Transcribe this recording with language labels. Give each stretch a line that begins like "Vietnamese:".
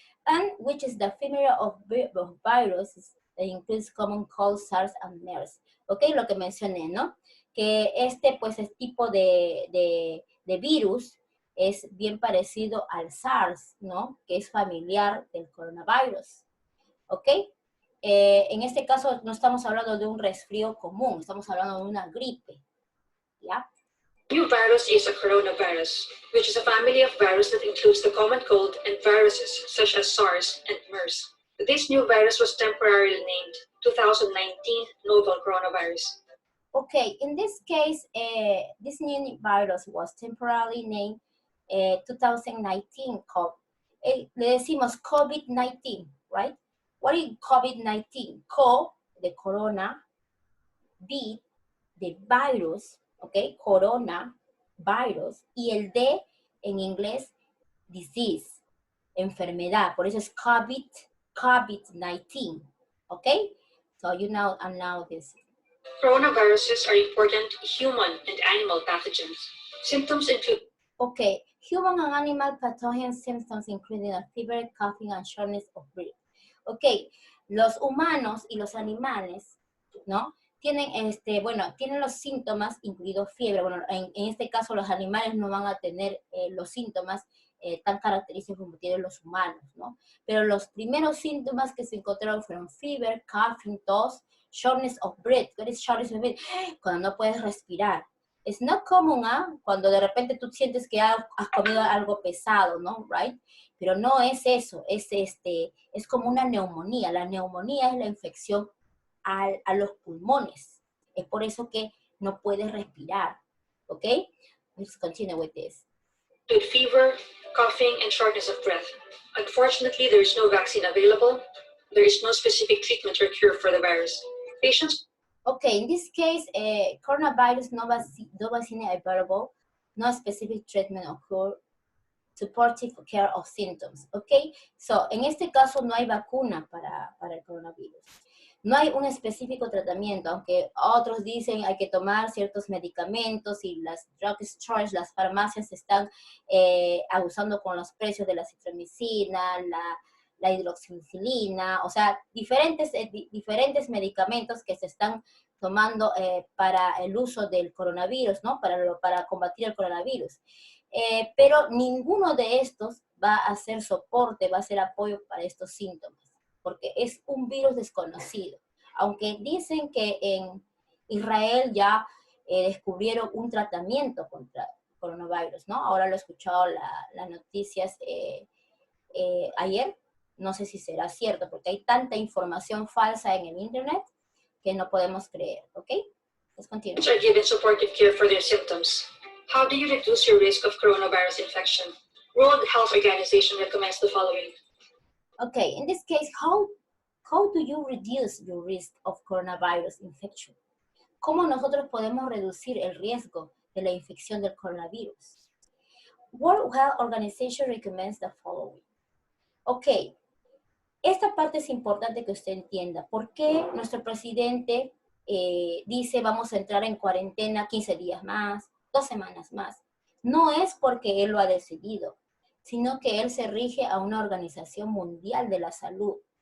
English: And which is the family of viruses that includes common cold, SARS, and MERS.
Spanish: Okay, lo que mencioné, ¿no? Que pues, es tipo de virus es bien parecido al SARS, ¿no? Que es familiar del coronavirus, ¿ok? En este caso no estamos hablando de un resfrío común, estamos hablando de una gripe, ¿ya?
English: New virus is a coronavirus, which is a family of viruses that includes the common cold and viruses such as SARS and MERS. This new virus was temporarily named 2019 novel coronavirus. Okay, in this case, this new virus was temporarily named 2019
Spanish: le decimos COVID-19,
English: right? What is COVID-19?
Spanish: Co, de corona, V, de virus, okay, corona, virus, y el D en inglés, disease, enfermedad, por eso es COVID-19, okay?
English: So you know, and now this. Coronaviruses are important human and animal pathogens. Symptoms include okay, human and animal pathogen symptoms including a fever, coughing, and shortness of breath.
Spanish: Okay, los humanos y los animales, ¿no? Tienen, tienen los síntomas, incluido fiebre. Bueno, en este caso los animales no van a tener los síntomas tan característicos como tienen los humanos, ¿no? Pero los primeros síntomas que se encontraron fueron fever, coughing, tos,
English: shortness of breath.
Spanish: ¿Qué es shortness of breath? Cuando no puedes respirar. Es no común, cuando de repente tú sientes que has comido algo pesado, ¿no? Right? Pero no es eso, es como una neumonía. La neumonía es la infección a los pulmones. Es por eso que no puedes respirar. ¿Ok?
English: Let's continue with this. With fever, coughing, and shortness of breath. Unfortunately, there is no vaccine available. There is no specific treatment or cure for the virus. Patients. Okay, in this case, coronavirus no vaccine available, no specific treatment or cure, supportive care of symptoms. Okay, so
Spanish: en este caso no hay vacuna para el coronavirus. No hay un específico tratamiento, aunque otros dicen hay que tomar ciertos medicamentos y las drugstores, las farmacias están abusando con los precios de la citromicina, la hidroxicilina, o sea, diferentes medicamentos que se están tomando para el uso del coronavirus, ¿no? Para combatir el coronavirus. Pero ninguno de estos va a hacer soporte, va a hacer apoyo para estos síntomas, porque es un virus desconocido. Aunque dicen que en Israel ya descubrieron un tratamiento contra coronavirus, ¿no? Ahora lo he escuchado las noticias ayer, no sé si será cierto, porque hay tanta información falsa en el internet que no podemos creer, ¿ok?
English: Let's continue. Are given supportive care for their symptoms. How do you reduce your risk of coronavirus infection? World Health Organization recommends the following. Okay, in this case, how do you reduce your risk of coronavirus infection?
Spanish: ¿Cómo nosotros podemos reducir el riesgo de la infección del coronavirus?
English: World Health Organization recommends the following.
Spanish: Ok, esta parte es importante que usted entienda. ¿Por qué nuestro presidente dice vamos a entrar en cuarentena 15 días más, 2 semanas más? No es porque él lo ha decidido, sino que él se rige a una organización mundial de la salud.